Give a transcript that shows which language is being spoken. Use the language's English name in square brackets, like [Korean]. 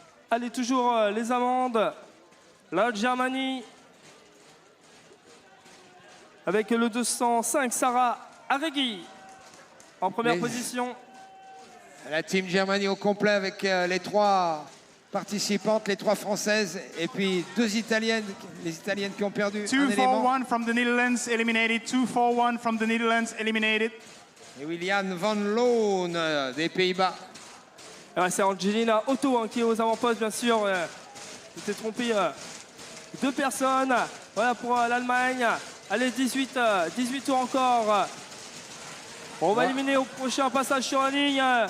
[French] Allez, toujours les Allemandes, la Germanie, avec le 205, Sarah Arregui, en première position. La team Germanie au complet avec les 3 participantes, les 3 françaises, et puis 2 italiennes, les italiennes qui ont perdu un élément. [English] 241 from the Netherlands, eliminated. 241 from the Netherlands, eliminated. [French] Et William Van Loon des Pays-Bas. Ouais, c'est Angelina Otto qui est aux avant-postes, bien sûr. Je t'ai trompé 2 personnes. Voilà pour l'Allemagne. Allez, 18 tours encore. On va éliminer au prochain passage sur la ligne.